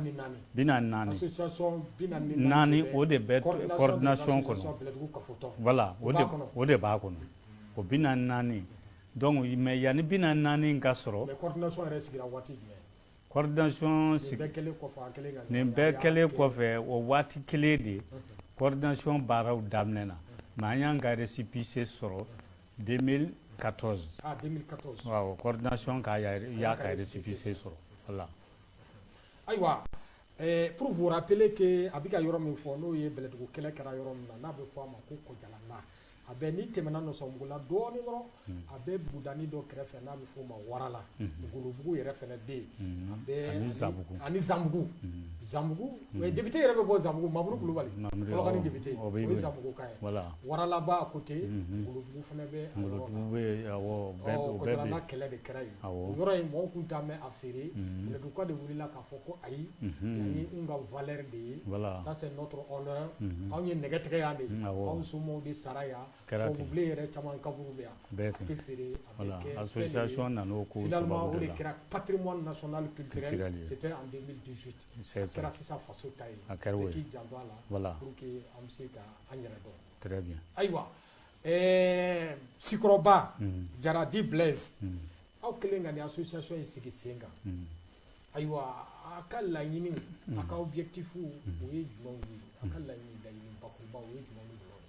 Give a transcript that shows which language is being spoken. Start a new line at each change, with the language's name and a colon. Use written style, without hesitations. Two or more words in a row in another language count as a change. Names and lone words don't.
Bambara: 44 o de bɛ coordination kɔnɔ voilà o de b'a kɔnɔ o 44
French: donc mais
Bambara: yanni 44 in ka sɔrɔ coordination yɛrɛ sigira waati jumɛn coordination nin bɛɛ kɛlen kɔfɛ o waati kelen de coordination baaraw daminɛna mais an y'an ka récépissé sɔrɔ 2014 waaw coordination y'a ka récépissé sɔrɔ voilà ayiwa
French: pour vous rappeler que
Bambara: a bɛ ka yɔrɔ min fɔ n'o ye bɛlɛdugu kɛlɛ kɛra yɔrɔ min na n'a bɛ fɔ a ma ko Kɔjalana a bɛ ni tɛmɛna Nɔsɔbugu la dɔɔnin dɔrɔn a bɛ budani dɔ kɛrɛfɛ n'a bɛ fɔ o ma Warala Ngolobugu yɛrɛ fɛnɛ bɛ yen a bɛ ani Zanbugu député yɛrɛ bɛ bɔ Zanbugu Mamuru Kulubali Kolokani député o ye Zanbugu ka ye Warala b'a côté Ngolobugu fɛnɛ bɛ a yɔrɔ la Kɔjalana kɛlɛ de kɛra yen o yɔrɔ in mɔgɔw kun t'a mɛn a feere bɛlɛduguka de wulila k'a fɔ ko ayi yan ye n ka valeur de ye
French: ça c'est notre honneur
Bambara: anw ye nɛgɛ tigɛ yan de anw somɔgɔw de sara yan tubabubilen yɛrɛ caman kaburu bɛ yan a tɛ feere a bɛ kɛ association nan'o ko finalement o de kɛra
French: patrimoine national culturel c'était en 2018
Bambara: a kɛra sisan faso ta ye bɛɛ k'i janto a la
French: pour que
Bambara: an bɛ se ka an yɛrɛ dɔn
French: très bien
Bambara: ayiwa Sikɔrɔba Jaradi Blaise aw kɛlen ka nin association in sigi sen kan ayiwa a ka laɲini a ka objectif o ye jumɛnw ye a ka laɲini bakuruba o ye jumɛn ni jumɛn